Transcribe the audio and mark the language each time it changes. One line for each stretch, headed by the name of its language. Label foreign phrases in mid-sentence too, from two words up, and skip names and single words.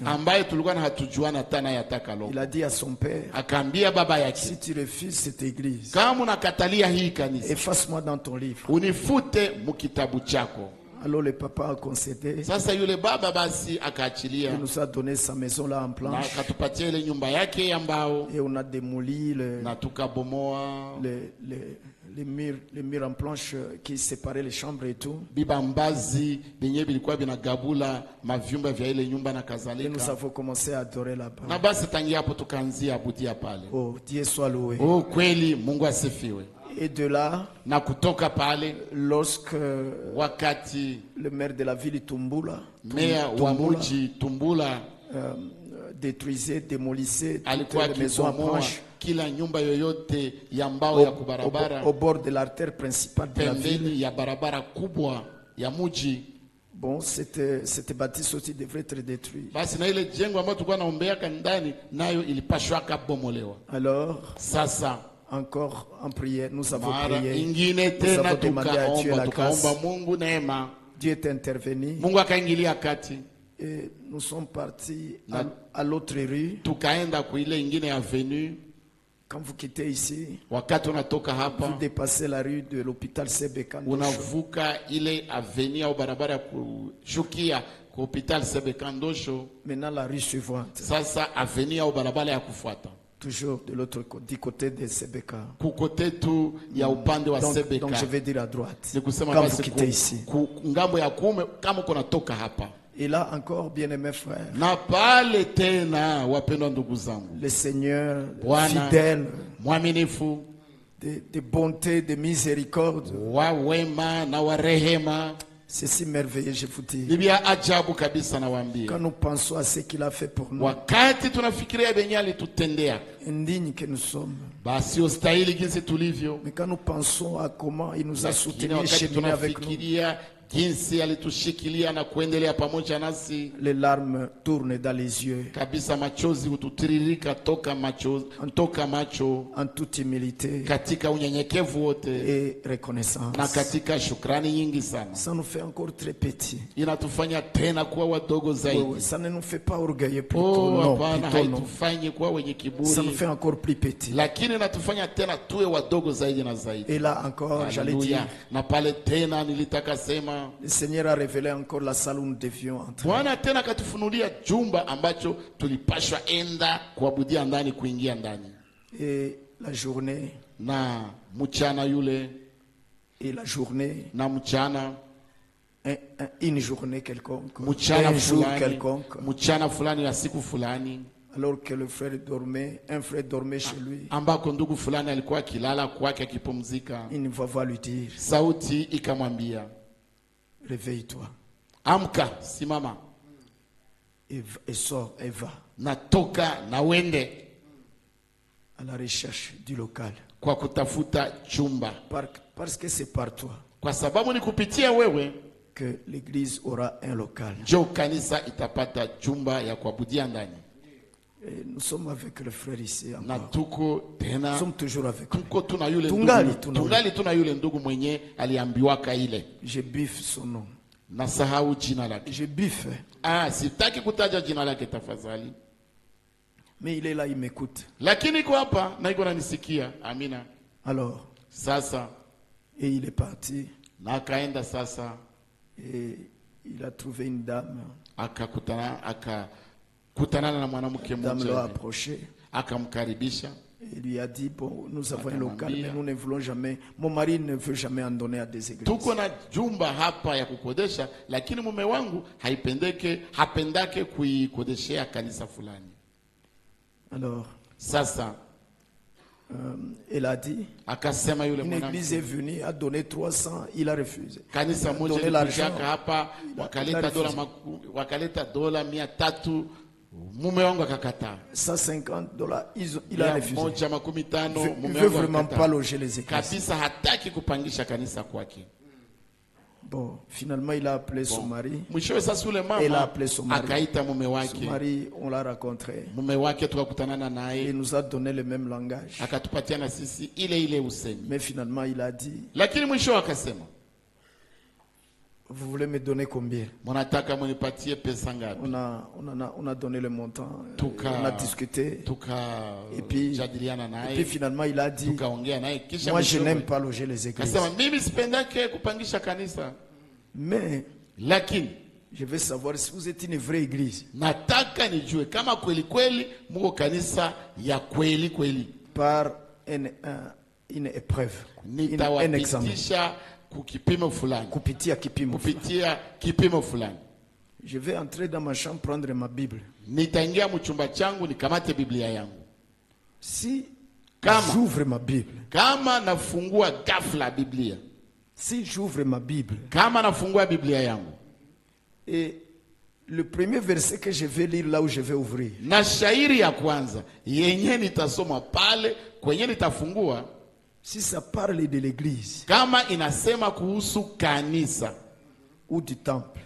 Swahili: ambaye tulikuwa na hatujuana tena yataka lo,
French: il a dit à son père,
Swahili: akaambia baba yake,
French: si tu refuses cette église,
Swahili: kama unakatalia hii kanisa,
French: efface-moi dans ton livre.
Swahili: unifute mukitabu chako.
French: Alors le papa a concédé.
Swahili: Sasa yule baba basi akaachilia,
French: Il nous a donné sa maison là en
Swahili: na
French: planche.
Swahili: akatupatia ile nyumba yake ya mbao,
French: Et on a démoli
Swahili: na tukabomoa
French: les murs en planche qui séparaient les chambres et tout.
Swahili: bibambazi benye bilikuwa binagabula mavyumba vya ile nyumba na
French: Et nous
Swahili: kadhalika.
French: avons commencé à adorer
Swahili: Na
French: là-bas.
Swahili: basi tangia hapo tukaanzia abudia pale.
French: Oh, Dieu soit loué.
Swahili: Oh, kweli Mungu asifiwe.
French: Et de là,
Swahili: Na kutoka pale,
French: lorsque
Swahili: wakati
French: le maire de la ville Tumbula,
Swahili: meya wa muji Tumbula
French: détruisait, démolissait toutes
Swahili: alikuwa
French: les maisons en
Swahili: akibomoa
French: planche
Swahili: kila nyumba yoyote ya mbao ya kubarabara
French: au bord de l'artère principale de la ville,
Swahili: pembeni ya barabara kubwa ya muji,
French: Bon, cette bâtisse aussi devrait être détruite.
Swahili: Basi na ile jengo ambayo tulikuwa naombeaka ndani nayo ilipashwaka bomolewa.
French: Alors,
Swahili: Sasa
French: encore en prière, nous avons
Swahili: mara
French: prié.
Swahili: ingine
French: Nous
Swahili: tena
French: avons demandé à Dieu la
Swahili: tukaomba
French: grâce.
Swahili: Mungu neema.
French: Dieu est intervenu
Swahili: Mungu akaingilia kati.
French: et nous sommes partis à l'autre rue.
Swahili: Tukaenda kuile ingine avenue.
French: Quand vous quittez ici,
Swahili: Wakati unatoka
French: vous
Swahili: hapa
French: dépassez la rue de l'hôpital Sebekando.
Swahili: unavuka ile avenue au barabara ya kushukia kwa hospital Sebekandosho.
French: Maintenant, la rue suivante,
Swahili: Sasa avenue au barabara ya kufuata
French: toujours de l'autre côté, du côté de Sebeka.
Swahili: kukote tu ya upande wa
French: Donc je
Swahili: Sebeka.
French: vais dire à droite.
Swahili: Ni kusema
French: Quand vous
Swahili: basi
French: quittez ici.
Swahili: ngambo ya kuume kama uko natoka hapa.
French: Et là encore, bien-aimés frères,
Swahili: Na pale tena, wapendwa ndugu zangu,
French: le Seigneur
Swahili: Bwana
French: fidèle,
Swahili: mwaminifu,
French: de bonté, de miséricorde,
Swahili: wa wema na wa rehema,
French: c'est si merveilleux, je vous dis.
Swahili: ni vya ajabu kabisa nawaambia.
French: Quand nous pensons à ce qu'il a fait pour nous,
Swahili: Wakati tunafikiria benye alitutendea,
French: indignes que nous sommes,
Swahili: basi ustahili jinsi tulivyo,
French: mais quand nous pensons à comment il nous a
Swahili: lakini
French: soutenus et
Swahili: wakati
French: cheminé avec nous,
Swahili: tunafikiria jinsi alitushikilia na kuendelea pamoja nasi,
French: les larmes tournent dans les yeux.
Swahili: kabisa machozi hututiririka toka macho
French: En toute humilité
Swahili: katika unyenyekevu wote
French: et reconnaissance.
Swahili: na katika shukrani nyingi sana.
French: Ça nous fait encore très petits.
Swahili: Inatufanya tena kuwa wadogo zaidi.
French: Ça ne nous fait pas orgueilleux, plutôt Oh, non,
Swahili: hapana,
French: plutôt non.
Swahili: haitufanyi kuwa wenye
French: Ça nous fait
Swahili: kiburi,
French: encore plus petits.
Swahili: lakini inatufanya tena tuwe wadogo zaidi na zaidi.
French: Et là encore, j'allais dire,
Swahili: Haleluya. Na pale tena nilitaka sema
French: le Seigneur a révélé encore la salle où nous devions entrer.
Swahili: Bwana tena akatufunulia jumba ambacho tulipashwa enda kuabudia ndani, kuingia ndani.
French: Et la journée,
Swahili: Na mchana yule,
French: et la journée,
Swahili: na mchana
French: une journée quelconque,
Swahili: mchana
French: un jour
Swahili: fulani,
French: quelconque,
Swahili: mchana fulani ya siku fulani,
French: alors que le frère dormait, un frère dormait chez lui,
Swahili: ambako ndugu fulani alikuwa akilala kwake akipumzika,
French: une voix lui dire,
Swahili: sauti ikamwambia,
French: réveille-toi
Swahili: amka, simama,
French: et sors et va
Swahili: natoka na wende
French: à la recherche du local.
Swahili: kwa kutafuta chumba,
French: Parce que c'est par toi
Swahili: kwa sababu ni kupitia wewe
French: que l'église aura un local.
Swahili: njo kanisa itapata chumba ya kuabudia ndani.
French: Et nous sommes avec le frère ici
Swahili: Na
French: encore.
Swahili: tuko
French: Nous
Swahili: tena
French: sommes toujours avec lui.
Swahili: tuko tuna yule Tungali, ndugu, tungali. tungali tuna yule ndugu mwenye aliambiwaka ile,
French: Je biffe son nom.
Swahili: nasahau jina lake.
French: Je biffe.
Swahili: Sitaki kutaja jina lake tafadhali,
French: Mais il est là, il m'écoute.
Swahili: lakini iko hapa na iko nanisikia. Amina.
French: Alors,
Swahili: Sasa
French: et il est parti.
Swahili: na akaenda sasa,
French: Et il a trouvé une dame.
Swahili: akakutanana na mwanamke
French: La dame l'a
Swahili: mmoja,
French: approché.
Swahili: akamkaribisha,
French: Il lui a dit, bon, nous avons un
Swahili: Akamwambia.
French: local, mais nous ne voulons jamais, mon mari ne veut jamais en donner à des églises.
Swahili: tuko na jumba hapa ya kukodesha, lakini mume wangu hapendake kuikodeshea kanisa fulani.
French: Alors,
Swahili: Sasa
French: elle a dit,
Swahili: akasema yule
French: une église est
Swahili: mwanamke,
French: venue, a donné 300, il a refusé.
Swahili: kanisa moja
French: Donner l'argent.
Swahili: likushaka hapa,
French: Il a
Swahili: wakaleta dola 300, mume wangu akakataa.
French: $150, il a refusé.
Swahili: Moja makumi tano,
French: Il
Swahili: mume
French: ne veut
Swahili: wangu
French: vraiment pas
Swahili: akakataa.
French: loger les églises.
Swahili: Kabisa hataki kupangisha kanisa kwake.
French: Bon, finalement, il a appelé son mari.
Swahili: Mwishowe sasa yule
French: Elle a
Swahili: mama
French: appelé son mari.
Swahili: akaita mume
French: Son
Swahili: wake,
French: mari, on l'a rencontré.
Swahili: mume wake tukakutanana
French: Il
Swahili: naye,
French: nous a donné le même langage.
Swahili: akatupatia na sisi ile usemi,
French: Mais finalement, il a dit,
Swahili: lakini mwisho akasema,
French: vous voulez me donner combien?
Swahili: mnataka munipatie pesa ngapi?
French: On a donné le montant.
Swahili: Tuka-
French: On a discuté. Et puis
Swahili: tukajadiliana
French: Et puis
Swahili: naye,
French: finalement, il a dit,
Swahili: tukaongea naye, kisha
French: moi, je
Swahili: mwishowe
French: n'aime pas loger les églises.
Swahili: akasema, mimi sipendake kupangisha kanisa,
French: Mais
Swahili: lakini
French: je veux savoir si vous êtes une vraie église.
Swahili: nataka nijue kama kweli kweli muko kanisa ya kweli kweli.
French: Par une épreuve. Un examen.
Swahili: Nitawapitisha kukipimo fulani, Kupitia kipimo. kupitia kipimo fulani.
French: Je vais entrer dans ma chambre, prendre ma Bible.
Swahili: Nitaingia mchumba changu nikamate Biblia yangu.
French: Si
Swahili: Kama.
French: j'ouvre ma Bible,
Swahili: Kama nafungua ghafla Biblia,
French: si j'ouvre ma Bible,
Swahili: kama nafungua Biblia yangu
French: et le premier verset que je vais lire là où je vais ouvrir,
Swahili: na shairi ya kwanza yenye nitasoma pale kwenye nitafungua,
French: si ça parle de l'église
Swahili: kama inasema kuhusu kanisa
French: ou du temple,